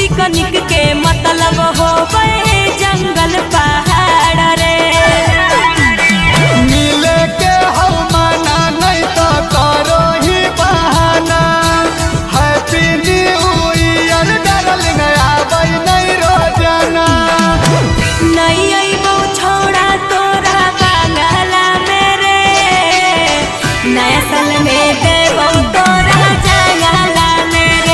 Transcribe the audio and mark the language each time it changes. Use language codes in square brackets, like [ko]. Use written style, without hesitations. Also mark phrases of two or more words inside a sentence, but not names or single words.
[bho] पिकनिक के मतलब हो गए जंगल पहाड़ रे। मिले के हम माना नहीं तो करो ही बहाना। [en] happy new year darling [bho] आबै नहीं रोजाना। नहीं अइबो छोड़ा तोरा बांगला मेरे, नया साल में देबो तोरा जंगला मेरे।